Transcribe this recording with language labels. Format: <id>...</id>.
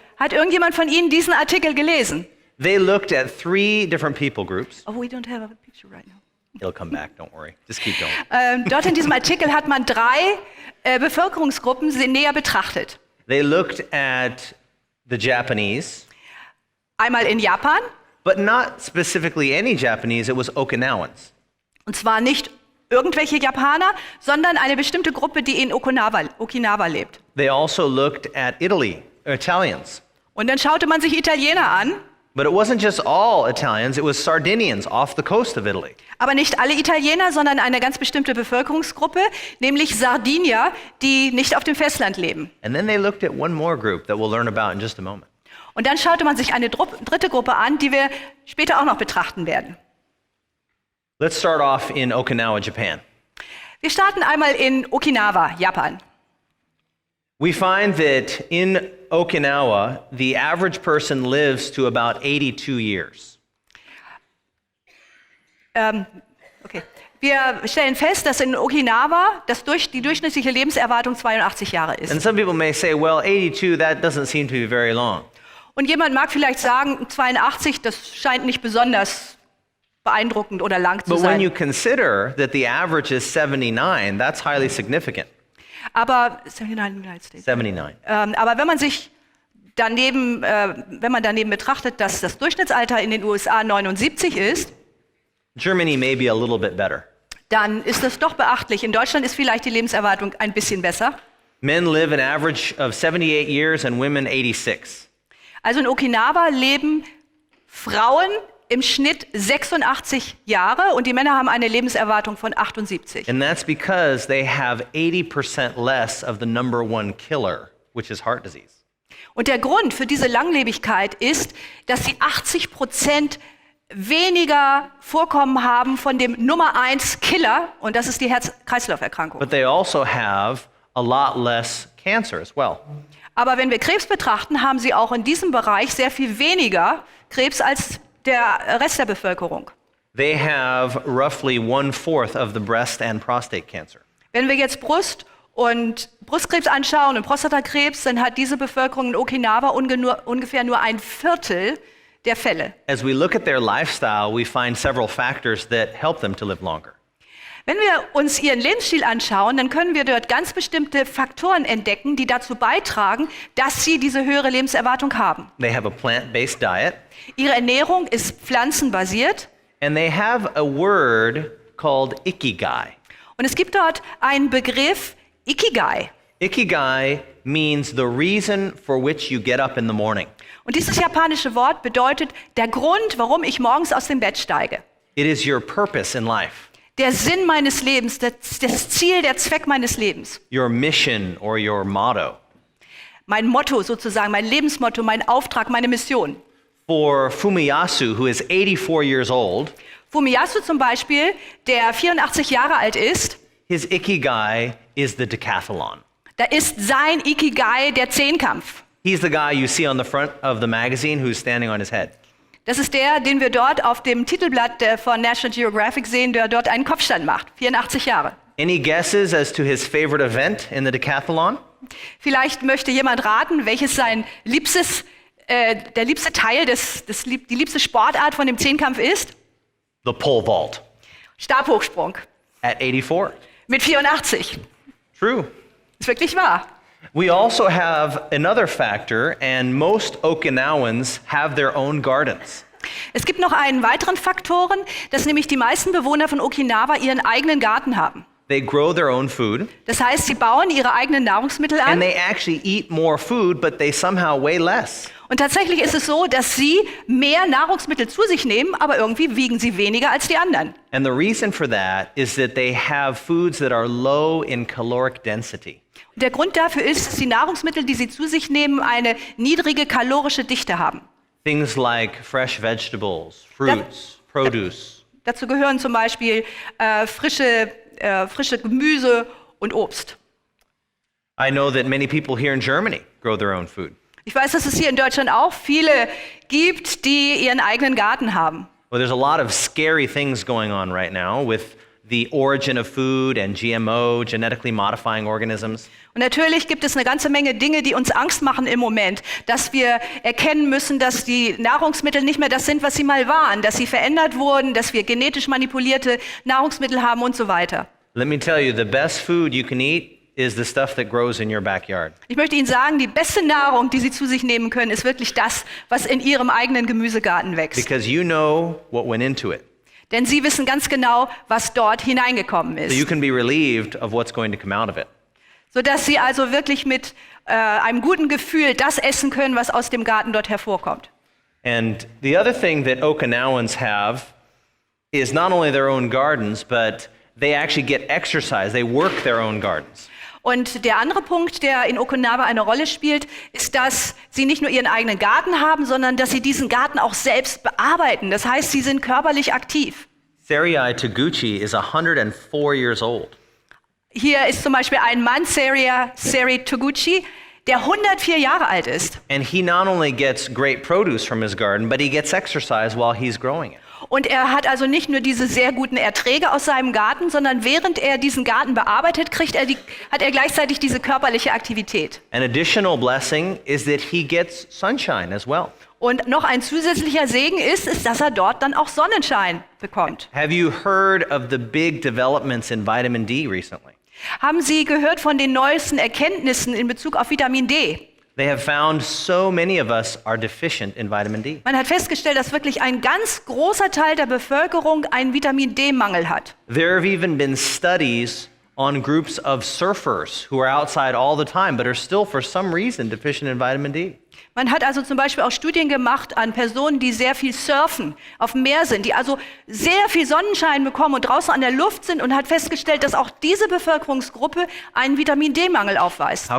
<de>Hat irgendjemand von Ihnen diesen Artikel gelesen?</de> <en>They looked at 3 different people groups. Oh, we don't have a picture right now. It'll come back, don't worry. Just keep going.</en> <de>Dort in diesem Artikel hat man 3 Bevölkerungsgruppen näher betrachtet.</de> <en>They looked at the Japanese,</en> <de>Einmal in Japan</de> <en>but not specifically any Japanese, it was Okinawans.</en> <de>Und zwar nicht irgendwelche Japaner, sondern eine bestimmte Gruppe, die in Okinawa lebt.</de> <en>They also looked at Italians.</en> <de>Und dann schaute man sich Italiener an,</de> <en>But it wasn't just all Italians, it was Sardinians off the coast of Italy.</en> <de>aber nicht alle Italiener, sondern eine ganz bestimmte Bevölkerungsgruppe, nämlich Sardinier, die nicht auf dem Festland leben.</de> <en>And then they looked at one more group that we'll learn about in just a moment.</en> <de>Und dann schaute man sich eine dritte Gruppe an, die wir später auch noch betrachten werden.</de> <en>Let's start off in Okinawa, Japan.</en> <de>Wir starten einmal in Okinawa, Japan.</de> <en>We find that in Okinawa, the average person lives to about 82 years. Okay.</en> <de>Wir stellen fest, dass in Okinawa die durchschnittliche Lebenserwartung 82 Jahre ist.</de> <en>And some people may say, well, 82, that doesn't seem to be very long.</en> <de>Und jemand mag vielleicht sagen, 82, das scheint nicht besonders beeindruckend oder lang zu</de> <en>But when you</en> <de>sein.</de> <en>consider that the average is 79, that's highly significant.</en> <de>Aber 79. Aber wenn man daneben betrachtet, dass das Durchschnittsalter in den USA 79 ist,</de> <en>Germany may be a little bit better.</en> <de>dann ist das doch beachtlich. In Deutschland ist vielleicht die Lebenserwartung ein bisschen besser.</de> <en>Men live an average of 78 years and women 86.</en> <de>Also in Okinawa leben Frauen im Schnitt 86 Jahre und die Männer haben eine Lebenserwartung von 78.</de> <en>And that's because they have 80% less of the number one killer, which is heart disease.</en> <de>Und der Grund für diese Langlebigkeit ist, dass sie 80% weniger Vorkommen haben von dem Nummer 1 Killer und das ist die Herz-Kreislauf-Erkrankung.</de> <en>But they also have a lot less cancer as well.</en> <de>Aber wenn wir Krebs betrachten, haben sie auch in diesem Bereich sehr viel weniger Krebs als der Rest der Bevölkerung.</de> <en>They have roughly 1/4 of the breast and prostate cancer.</en> <de>Wenn wir jetzt Brust- und Brustkrebs anschauen und Prostatakrebs, dann hat diese Bevölkerung in Okinawa ungefähr nur 1/4 der Fälle.</de> <en>As we look at their lifestyle, we find several factors that help them to live longer.</en> <de>Wenn wir uns ihren Lebensstil anschauen, dann können wir dort ganz bestimmte Faktoren entdecken, die dazu beitragen, dass sie diese höhere Lebenserwartung haben.</de> <en>They have a plant-based diet,</en> <de>Ihre Ernährung ist pflanzenbasiert</de> <en>and they have a word called ikigai.</en> <de>und es gibt dort einen Begriff Ikigai.</de> <en>Ikigai means the reason for which you get up in the morning.</en> <de>Und dieses japanische Wort bedeutet der Grund, warum ich morgens aus dem Bett steige.</de> <en>It is your purpose in life,</en> <de>Der Sinn meines Lebens, das Ziel, der Zweck meines Lebens.</de> <en>your mission or your motto.</en> <de>Mein Motto sozusagen, mein Lebensmotto, mein Auftrag, meine Mission.</de> <en>For Fumiyasu, who is 84 years old,</en> <de>Fumiyasu zum Beispiel, der 84 Jahre alt ist,</de> <en>his ikigai is the decathlon.</en> <de>da ist sein Ikigai der Zehnkampf.</de> <en>He's the guy you see on the front of the magazine who's standing on his head.</en> <de>Das ist der, den wir dort auf dem Titelblatt von National Geographic sehen, der dort einen Kopfstand macht. 84 Jahre.</de> <en>Any guesses as to his favorite event in the decathlon?</en> <de>Vielleicht möchte jemand raten, welches sein liebstes, der liebste Teil, die liebste Sportart von dem Zehnkampf ist?</de> <en>The pole vault</en> <de>Stabhochsprung.</de> <en>at 84.</en> <de>Mit 84.</de> <en>True.</en> <de>Ist wirklich wahr.</de> <en>We also have another factor, and most Okinawans have their own gardens.</en> <de>Es gibt noch einen weiteren Faktoren, dass nämlich die meisten Bewohner von Okinawa ihren eigenen Garten haben.</de> <en>They grow their own food,</en> <de>Das heißt, sie bauen ihre eigenen Nahrungsmittel</de> <en>and</en> <de>an.</de> <en>they actually eat more food, but they somehow weigh less.</en> <de>Und tatsächlich ist es so, dass sie mehr Nahrungsmittel zu sich nehmen, aber irgendwie wiegen sie weniger als die anderen.</de> <en>And the reason for that is that they have foods that are low in caloric density.</en> <de>Und der Grund dafür ist, dass die Nahrungsmittel, die sie zu sich nehmen, eine niedrige kalorische Dichte haben.</de> <en>Things like fresh vegetables, fruits, produce.</en> <de>Dazu gehören zum Beispiel frische Gemüse und Obst.</de> <en>I know that many people here in Germany grow their own food.</en> <de>Ich weiß, dass es hier in Deutschland auch viele gibt, die ihren eigenen Garten haben.</de> <en>Well, there's a lot of scary things going on right now with the origin of food and GMO, genetically modifying organisms.</en> <de>Und natürlich gibt es eine ganze Menge Dinge, die uns Angst machen im Moment, dass wir erkennen müssen, dass die Nahrungsmittel nicht mehr das sind, was sie mal waren, dass sie verändert wurden, dass wir genetisch manipulierte Nahrungsmittel haben und so weiter.</de> <en>Let me tell you, the best food you can eat is the stuff that grows in your backyard.</en> <de>Ich möchte Ihnen sagen, die beste Nahrung, die Sie zu sich nehmen können, ist wirklich das, was in Ihrem eigenen Gemüsegarten wächst.</de> <en>Because you know what went into it.</en> <de>Denn sie wissen ganz genau, was dort hineingekommen</de> <en>So you</en> <de>ist.</de> <en>can be relieved of what's going to come out of it.</en> <de>Sodass sie also wirklich mit einem guten Gefühl das essen können, was aus dem Garten dort hervorkommt.</de> <en>And the other thing that Okinawans have is not only their own gardens, but they actually get exercise. They work their own gardens.</en> <de>Und der andere Punkt, der in Okinawa eine Rolle spielt, ist, dass sie nicht nur ihren eigenen Garten haben, sondern dass sie diesen Garten auch selbst bearbeiten. Das heißt, sie sind körperlich aktiv.</de> <en>Seriai Taguchi is 104 years old.</en> <de>Hier ist zum Beispiel ein Mann, Seri Toguchi, der 104 Jahre alt ist.</de> <en>And he not only gets great produce from his garden, but he gets exercise while he's growing it.</en> <de>Und er hat also nicht nur diese sehr guten Erträge aus seinem Garten, sondern während er diesen Garten bearbeitet, hat er gleichzeitig diese körperliche Aktivität.</de> <en>An additional blessing is that he gets sunshine as well.</en> <de>Und noch ein zusätzlicher Segen ist, dass er dort dann auch Sonnenschein bekommt.</de> <en>Have you heard of the big developments in vitamin D recently?</en> <de>Haben Sie gehört von den neuesten Erkenntnissen in Bezug auf Vitamin D?</de> <en>They have found so many of us are deficient in vitamin D.</en> <de>Man hat festgestellt, dass wirklich ein ganz großer Teil der Bevölkerung einen Vitamin D-Mangel hat.</de> <en>There have even been studies on groups of surfers who are outside all the time but are still for some reason deficient in vitamin D.</en> <de>Man hat also zum Beispiel auch Studien gemacht an Personen, die sehr viel surfen, auf dem Meer sind, die also sehr viel Sonnenschein bekommen und draußen an der Luft sind und hat festgestellt, dass auch diese Bevölkerungsgruppe einen Vitamin D-Mangel aufweist.</de>